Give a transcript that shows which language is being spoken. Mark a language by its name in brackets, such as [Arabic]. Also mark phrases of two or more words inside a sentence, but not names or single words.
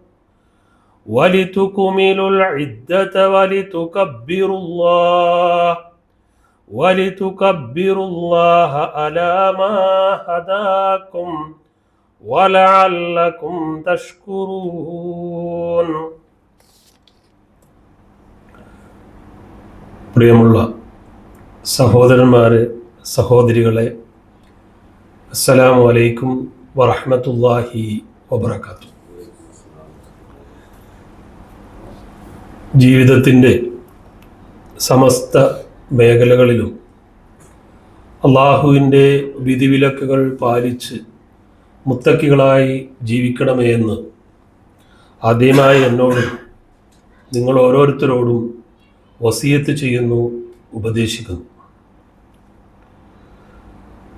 [Arabic] ولتكملوا العدة ولتكبروا الله على ما هداكم ولعلكم تشكرون. [Malayalam] പ്രിയമുള്ള സഹോദരന്മാരെ, സഹോദരികളെ, [Arabic] السلام عليكم ورحمة الله وبركاته. [Malayalam] ജീവിതത്തിൻ്റെ സമസ്ത മേഖലകളിലും അള്ളാഹുവിൻ്റെ വിധിവിലക്കുകൾ പാലിച്ച് മുത്തക്കികളായി ജീവിക്കണമേ എന്ന് ആദ്യമായി എന്നോടും നിങ്ങൾ ഓരോരുത്തരോടും വസിയത്ത് ചെയ്യുന്നു, ഉപദേശിക്കുന്നു.